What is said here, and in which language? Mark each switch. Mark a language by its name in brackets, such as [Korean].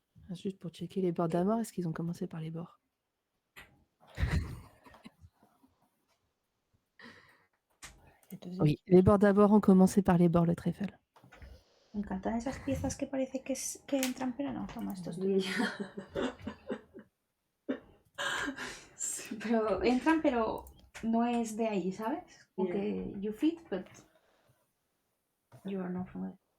[French] Juste pour checker les bords d'amour, est-ce qu'ils ont commencé par les bords? Oui, les bords d'abord ont commencé par les bords, le trèfle. [Spanish] Me encantan esas piezas que parece que entran, pero no, toma, esto es tuyo. Pero entran, pero no es de ahí, ¿sabes? [English] Como que you fit, but you are not from it.